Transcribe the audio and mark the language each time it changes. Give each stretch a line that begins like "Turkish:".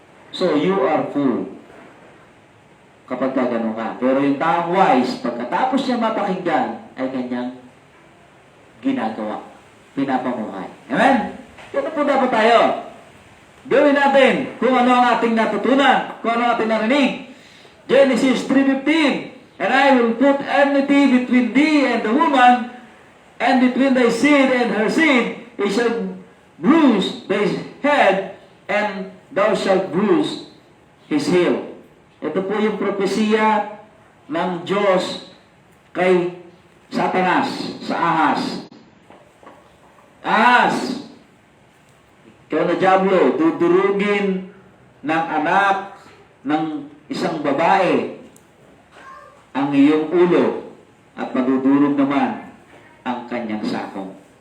English: So, you are fool
Filipino: kapag gano'n ka. Pero yung taong wise, pagkatapos niya mapakinggan, ay kanyang ginagawa, pinapamuhay. Amen? Kaya po dapat tayo. Gawin natin kung ano ang ating natutunan, kung ano ang ating narinig.
English: Genesis 3:15, and I will put enmity between thee and the woman, and between thy seed and her seed, it shall bruise thy head, and thou shalt bruise his heel.
Filipino: Ito po yung propesiya ng Diyos kay Satanas, sa Ahas. Ahas, ikaw na Diablo, dudurugin ng anak ng isang babae ang iyong ulo at madudurog naman ang kanyang sakong.